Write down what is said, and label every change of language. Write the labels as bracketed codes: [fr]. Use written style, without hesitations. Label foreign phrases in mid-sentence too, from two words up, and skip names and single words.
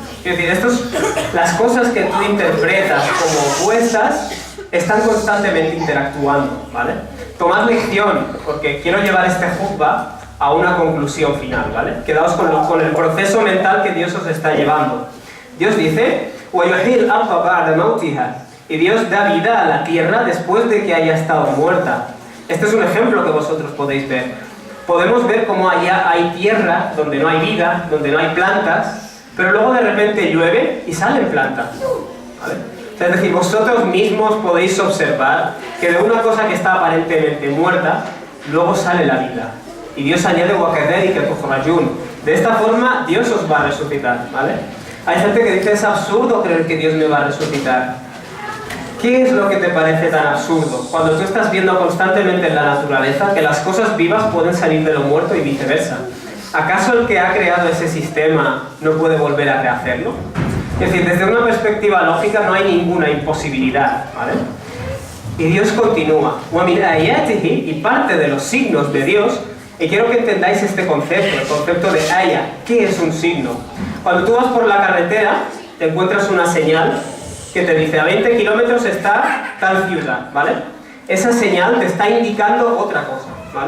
[es] Es decir, las cosas que tú interpretas como opuestas están constantemente interactuando, ¿vale? Tomad lección, porque quiero llevar este jutba a una conclusión final, ¿vale? Quedaos con el proceso mental que Dios os está llevando. Dios dice, [ar] وَيُحْيِي الْأَرْضَ بَعْدَ مَوْتِهَا, [es] y Dios da vida a la tierra después de que haya estado muerta. Este es un ejemplo que vosotros podéis ver. Podemos ver cómo allá hay tierra donde no hay vida, donde no hay plantas, pero luego de repente llueve y salen plantas, ¿vale? O sea, es decir, vosotros mismos podéis observar que de una cosa que está aparentemente muerta, luego sale la vida. Y Dios añade [ar] وَكَذَلِكَ تُخْرَجُونَ. [es] De esta forma, Dios os va a resucitar, ¿vale? Hay gente que dice, es absurdo creer que Dios me va a resucitar. ¿Qué es lo que te parece tan absurdo? Cuando tú estás viendo constantemente en la naturaleza que las cosas vivas pueden salir de lo muerto y viceversa. ¿Acaso el que ha creado ese sistema no puede volver a rehacerlo? Es decir, desde una perspectiva lógica no hay ninguna imposibilidad, ¿vale? Y Dios continúa. [ar] وَمِنْ آيَاتِهِ, [es] y parte de los signos de Dios, y quiero que entendáis este concepto, el concepto de aya. ¿Qué es un signo? Cuando tú vas por la carretera, te encuentras una señal que te dice a 20 kilómetros está tal ciudad, ¿vale? Esa señal te está indicando otra cosa, ¿vale?